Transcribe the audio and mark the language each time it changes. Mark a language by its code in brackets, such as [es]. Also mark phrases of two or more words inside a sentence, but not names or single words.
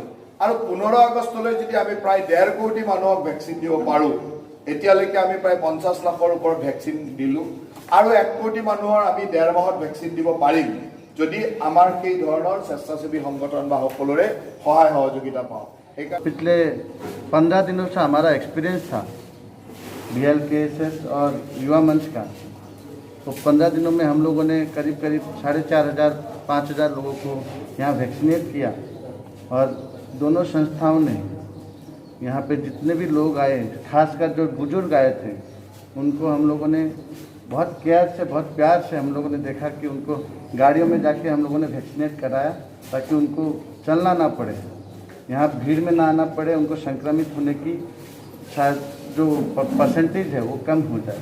[as] আৰু 15 আগষ্টলৈ যদি আমি প্ৰায় 1.5 কোটি মানুহক ভেকচিন দিব পাৰোঁ, এতিয়ালৈকে আমি প্ৰায় 50 লাখৰ ওপৰত ভেকচিন দিলোঁ, আৰু 1 কোটি মানুহৰ আমি 1.5 মাহত ভেকচিন দিব পাৰিম যদি আমাৰ সেই ধৰণৰ স্বেচ্ছাসেৱী সংগঠন বা সকলোৰে সহায় সহযোগিতা পাওঁ। [hi] पिछले 15 दिनों से हमारा एक्सपीरियंस था BLKSS और युवा मंच का, तो 15 दिनों में हम लोगों ने करीब 4,500-5,000 लोगों को यहाँ वैक्सीनेट किया। और दोनों संस्थाओं ने यहाँ पे जितने भी लोग आए, खासकर जो बुजुर्ग आए थे, उनको हम लोगों ने बहुत केयर से, बहुत प्यार से हम लोगों ने देखा कि उनको गाड़ियों में जाके हम लोगों ने वैक्सीनेट कराया, ताकि उनको चलना ना पड़े, यहाँ भीड़ में ना आना पड़े, उनको संक्रमित होने की शायद जो परसेंटेज है वो कम हो जाए।